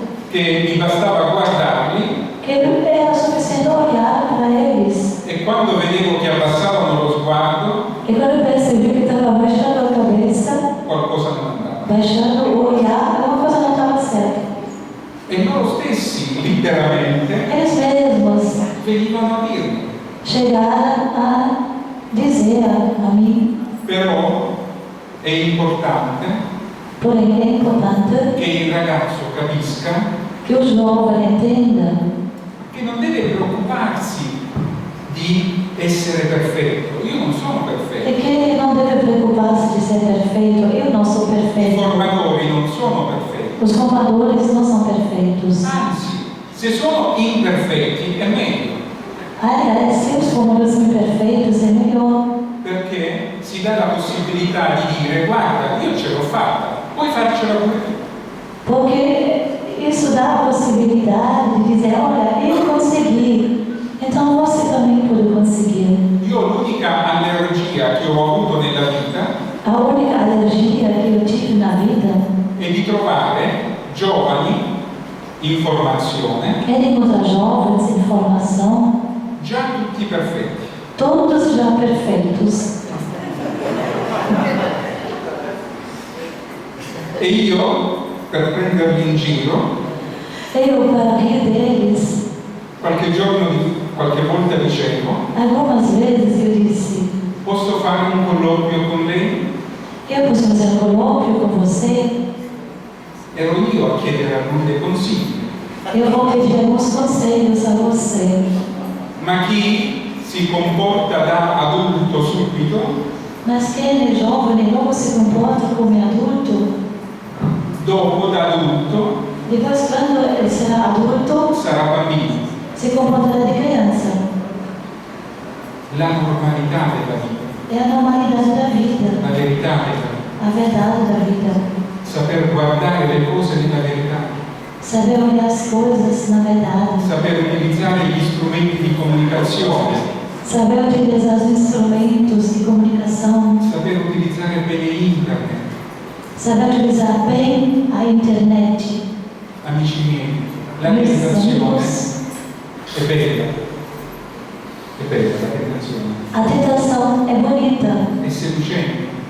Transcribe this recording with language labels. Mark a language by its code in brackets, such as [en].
[it] che mi bastava guardarli [pt] que era suficiente olhar para eles. [it] e quando vedevo che abbassavano lo sguardo, [pt] E quando eu percebi que estava baixando a cabeça, [it] qualcosa non andava. [pt] baixando o olhar, alguma coisa não estava certa. [it] E loro stessi, letteralmente, [pt] Eles mesmos [it] venivano a dirmi. [pt] chegaram a dizer a mim, [it] Però è importante [pt] porém é importante [it] che il ragazzo capisca [pt] que o jovem entenda [it] che non deve preoccuparsi di essere perfetto. Io non sono e perfetto. [pt] que ele não deve preocupar-se de ser perfeito. Eu não sou [it] I [pt] perfeito. [it] formatori non sono perfetti. [pt] Os formadores não são perfeitos. [it] Anzi, se sono imperfetti è meglio, [pt] Aliás, se os formadores são imperfeitos, é melhor. [it] perché si dà la possibilità di dire guarda, io ce l'ho fatta, puoi farcela pure tu. [pt] Porque isso dá a possibilidade de dizer, olha, eu consegui, então você também pode conseguir. [it] Io l'unica allergia che ho avuto nella vita [pt] A única alergia que eu tive na vida [it] è di trovare giovani in formazione [pt] era encontrar jovens em formação, [it] già tutti perfetti. [pt] todos já perfeitos. [it] E io, per prenderli in giro, [pt] Eu, para rir deles, [it] qualche volta dicevo, [pt] algumas vezes eu disse, [it] posso fare un colloquio con lei? [pt] eu posso fazer um colóquio com você? [it] Ero io a chiedere a lui dei consigli. [pt] Eu vou pedir alguns conselhos a você. [it] Ma chi si comporta da adulto subito, [pt] Mas quem é jovem e logo se comporta como adulto, [it] dopo da adulto [pt] depois quando ele será adulto, [it] sarà bambino. [pt] se comportará de criança. [it] La normalità della vita, [pt] É a normalidade da vida, [it] la verità della vita. [pt] a verdade da vida. [it] Saper guardare le cose nella verità, [pt] Saber olhar as coisas na verdade. [it] saper utilizzare gli strumenti di comunicazione, [pt] Saber utilizar os instrumentos de comunicação. [it] saper utilizzare bene internet. [pt] Saber utilizar bem a internet. [it] Amici miei, la [pt] Meus [it] tentazione [pt] amigos, [it] è bella la tentazione, [pt] a tentação é bonita, [it] è seducente,